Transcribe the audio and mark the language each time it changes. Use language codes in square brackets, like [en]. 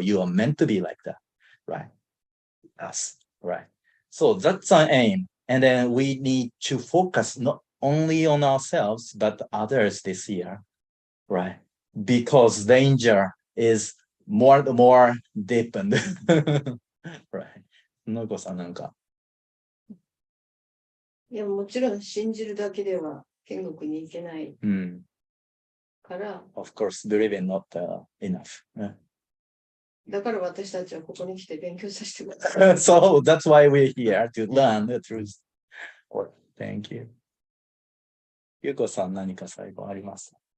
[en] You are meant to be like that, right? Us, right? So that's our aim, and then we need to focus not only on ourselves but others this year, right? Because danger is more deepened. [ja] Right. のこさんなんか。いや、もちろん信じるだけでは天国に行けないから。 [en] Of course, believing not enough. [ja] だから私たちはここに来て勉強させてください。 [en] So that's why we're here to learn the truth. Thank you. [ja] ゆうこさん何か最後あります？